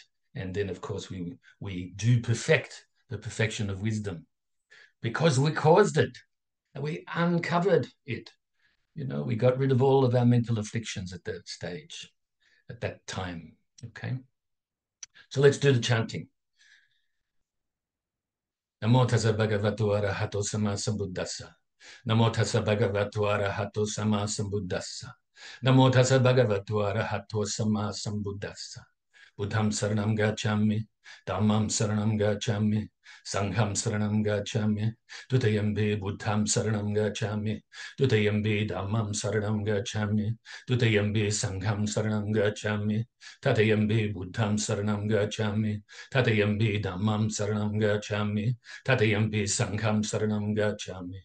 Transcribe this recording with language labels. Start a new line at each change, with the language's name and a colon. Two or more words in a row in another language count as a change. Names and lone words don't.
English: And then, of course, we do perfect the perfection of wisdom because we caused it and we uncovered it. You know, we got rid of all of our mental afflictions at that stage, at that time. Okay. So let's do the chanting.
Pali: Namo Tassa Bhagavato Arahato Samma Sambuddhassa. Namo Tassa Bhagavato Arahato Samma Sambuddhassa. Namo Tassa Bhagavato Arahato Samma Sambuddhassa. Buddham Saranam Gacchami, Dhammam Saranam Gacchami, Sangham Saranam Gacchami, Dutayambi Buddham Saranam Gacchami, Dutayambi Dhammam Saranam Gacchami, Dutayambi Sangham Saranam Gacchami, Tatayambi Buddham Saranam Gacchami, Tatayambi Dhammam Saranam Gacchami, Tatayambi Sangham Saranam Gacchami.